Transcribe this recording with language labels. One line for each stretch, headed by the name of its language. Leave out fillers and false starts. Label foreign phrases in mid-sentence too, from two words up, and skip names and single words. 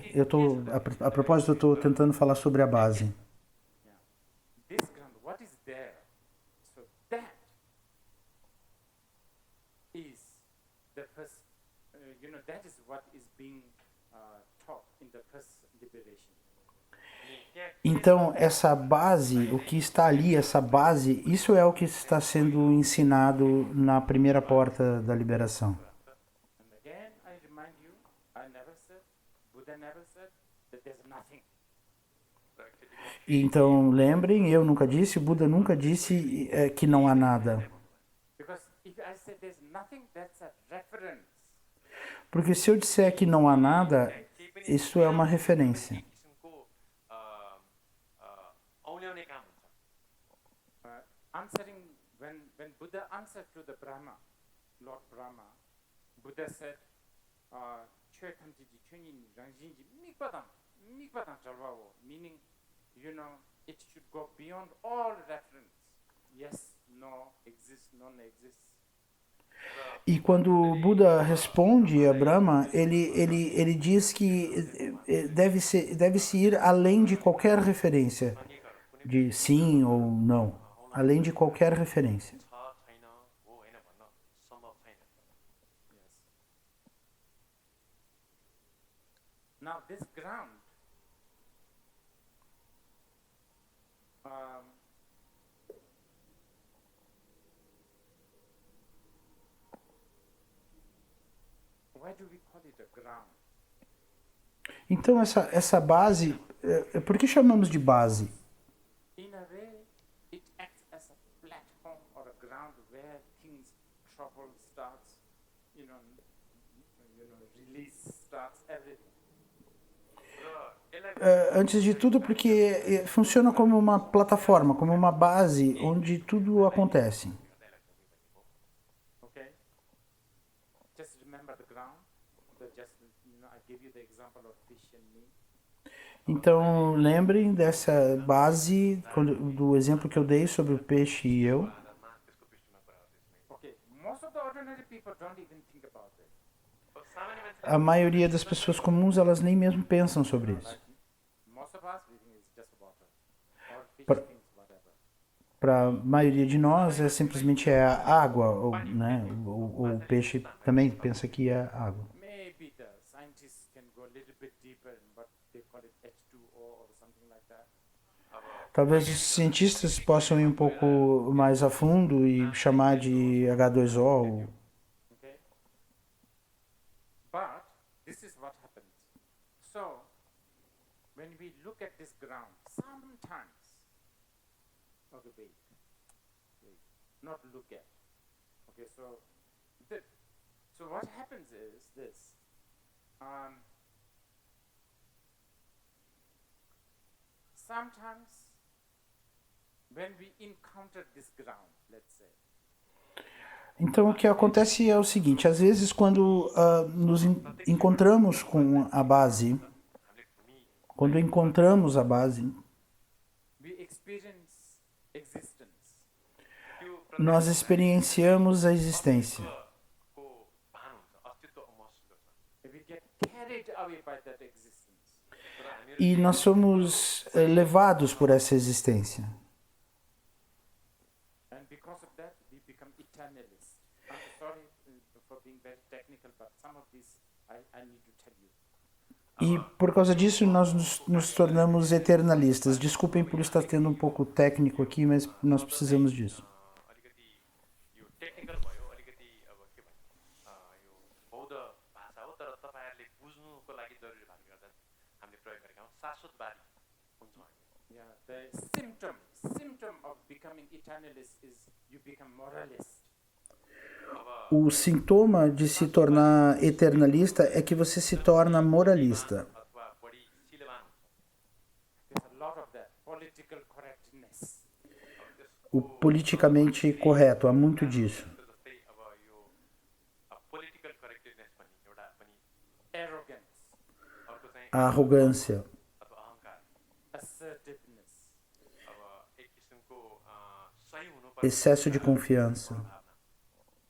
Portuguese: A propósito, eu estou tentando falar sobre a base.
English: Yeah. This ground, what is there? So that is the first, that is what is being taught in the first liberation.
Nepali: अनि त्यहाँ के छ
Portuguese: Então, essa base, o que está ali, essa base, isso é o que está sendo ensinado na primeira porta da liberação.
Nepali: कुरा हुन्छ
English: And again, I remind you, I never said, Buddha never said that there's nothing.
Nepali: र एकचोटि म
Portuguese: E então, lembrem, eu nunca disse, Buda nunca disse que não há nada.
English: Because if I say there's nothing, that's a reference.
Portuguese: Porque se eu disser que não há nada,
Nepali: केही पनि
Portuguese: isso é uma referência.
Nepali: एक किसिमको औल्याउने काम हुन्छ
English: Answering, when Buddha answered to the Brahma, Lord Brahma, Buddha said,
Tibetan: Chötanti ji chönin rangjin ji mikpadam chalwao,
English: meaning, it should go beyond all reference. Yes, no, exists, none exists.
Portuguese: E quando o Buda responde a Brahma, ele diz que deve-se ir além de qualquer referência,
Nepali: अनेकहरू कुनै
Portuguese: de sim ou não, além de qualquer referência.
Nepali: छ छैन हो होइन भन्न सम्भव छैन
English: Yes. Now this ground, why do we call it a ground?
Portuguese: Então essa base, por que chamamos de base?
English: In a way, it acts as a platform or a ground where things, trouble starts, release starts, everything.
Nepali: र यसलाई
Portuguese: Antes de tudo, porque funciona como uma plataforma, como uma base onde tudo acontece.
English: Okay? Just remember the ground. I give you the example of fish and me.
Portuguese: Então, lembrem dessa base, do exemplo que eu dei sobre o peixe e eu.
Nepali: आधारमा त्यसको पृष्ठमा कुरा गर्दैछु
English: Okay, most of the ordinary people don't even think about it.
Nepali: सामान्य मान्छे
Portuguese: A maioria das pessoas comuns, elas nem mesmo pensam sobre isso.
English: Like most of us, we think it's just water. Or fish But- thinks whatever.
Portuguese: Para a maioria de nós, simplesmente é água, ou, né? O peixe também pensa que é água.
English: Maybe the scientists can go a little bit deeper in what they call it H2O or something like that.
Portuguese: Talvez os cientistas possam ir um pouco mais a fundo e chamar de H2O.
English: Okay? But this is what happens. So, when we look at this ground, sometimes, okay, wait, not look at. Okay, so what happens is this. Sometimes, when we encounter this ground, let's say,
Portuguese: Então, o que acontece é o seguinte: às vezes, quando nos encontramos com a base,
Nepali: हामीले भूमि
Portuguese: quando encontramos a base,
English: we experience existence.
Nepali: त्यो
Portuguese: nós experienciamos a existência.
Nepali: को भान हुन्छ अस्तित्व महसुस गर्छ
English: We get carried away by that existence.
Nepali: तर हामीहरू
Portuguese: E nós somos levados por essa existência.
English: And because of that, we become eternalists. I'm sorry for being very technical, but some of these I need to tell you.
Portuguese: E por causa disso, nós nos tornamos eternalistas. Desculpem por estar tendo um pouco técnico aqui, mas nós precisamos disso.
Nepali: अलिकति यो टेक्निकल भयो अलिकति अब के भन्ने यो बौद्ध भाषा हो तर तपाईँहरूले बुझ्नुको लागि जरुरी भएको गर्दा हामीले प्रयोग गरेका हौँ शाश्वतवादी हुन्छौँ हामी
English: Yeah, the symptom of becoming eternalist is you become moralist.
Portuguese: O sintoma de se tornar eternalista é que você se torna moralista.
Nepali: अथवा बढी सिलवान हुन्छ
English: There's a lot of that political correctness.
Portuguese: O politicamente correto, há muito disso.
Nepali: जस्तै अब यो
English: political correctedness
Nepali: भन्ने एउटा पनि
English: Arrogance,
Nepali: अर्को चाहिँ
Portuguese: A arrogância,
Nepali: अथवा अहङ्कार
English: assertiveness,
Nepali: अब एक किसिमको सही हुनुपर्ने
Portuguese: excesso de confiança.